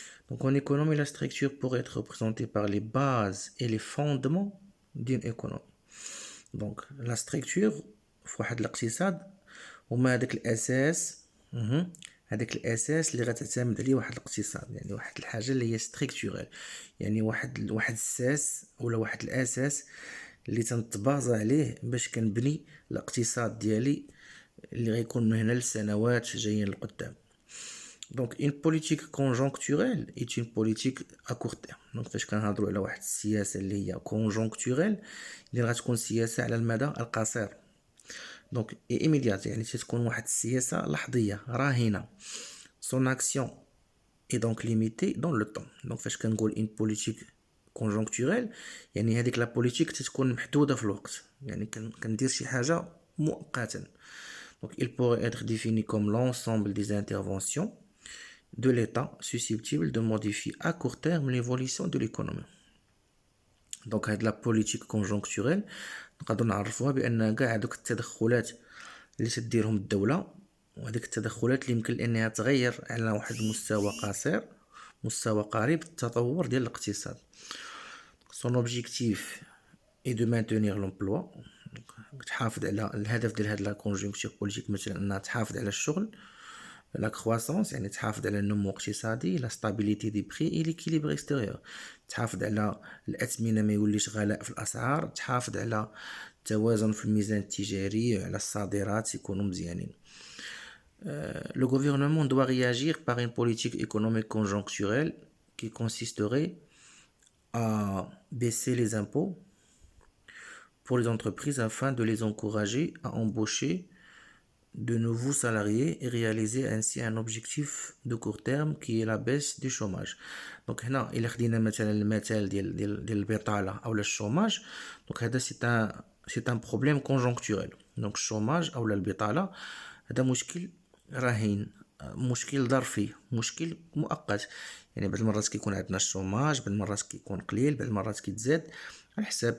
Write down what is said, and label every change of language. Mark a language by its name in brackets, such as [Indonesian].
[French] Donc en économie, la structure pourrait être représentée par les bases et les fondements d'une économie. [Arabic] Donc la structure في واحد الاقتصاد هما هذاك الأساس، هذاك الأساس اللي غتعتمد عليه واحد الاقتصاد، يعني واحد الحاجة اللي هي ستركتورال، يعني واحد الساس ولا واحد الأساس اللي تنتبازا عليه باش كنبني الاقتصاد ديالي اللي غيكون من هنا لسنوات جايين لقدام. [French] Donc une politique conjoncturelle est une politique à court terme. [Arabic] Donc فاش كنهضروا على واحد السياسة اللي هي conjoncturelle اللي غتكون سياسة على المدى القصير. Donc [French] et immédiate، [Arabic] يعني تكون واحد السياسة لحظية راهنة. [French] Son action est donc limitée dans le temps. [Arabic] Donc فاش كنقول une politique conjoncturelle يعني هذيك لا بوليتيك تتكون محدودة في الوقت، يعني كندير شي حاجة مؤقتا. [French] Donc il pourrait être défini comme l'ensemble des interventions de l'État susceptible de modifier à court terme l'évolution de l'économie. [Arabic] Donc هاد لا بوليتيك conjoncturelle نقدروا نعرفوها بان كاع هذوك التدخلات اللي تديرهم الدولة، وهذيك التدخلات اللي يمكن انها تغير على واحد المستوى قصير مستوى قريب التطور ديال الاقتصاد. [French] Son objectif est de maintenir l'emploi. [Arabic] تحافظ على الهدف ديال هاد لا كونجونكتور بوليتيك مثلا انها تحافظ على الشغل، لا كرواسونس يعني تحافظ على النمو الاقتصادي، لا ستابيليتي دي بري اي ليكيليبر اكستيريور، تحافظ على الأثمنة ما يوليش غلاء في الأسعار، تحافظ على التوازن في الميزان التجاري وعلى الصادرات يكونوا مزيانين. [French] le gouvernement doit réagir par une politique économique conjoncturelle qui consisterait à baisser les impôts pour les entreprises afin de les encourager à embaucher de nouveaux salariés et réaliser ainsi un objectif de court terme qui est la baisse du chômage. [Arabic] Donc هنا إلا خدينا مثلا المثال ديال البطالة أو الشوماج، donc هذا [French] c'est un problème conjoncturel. [Arabic] donc الشوماج أو البطالة هذا مشكل رهين، مشكل ظرفي، مشكل مؤقت. يعني بعض المرات كيكون عندنا الشوماج، بعض المرات كيكون قليل، بعض المرات كيتزاد على حساب.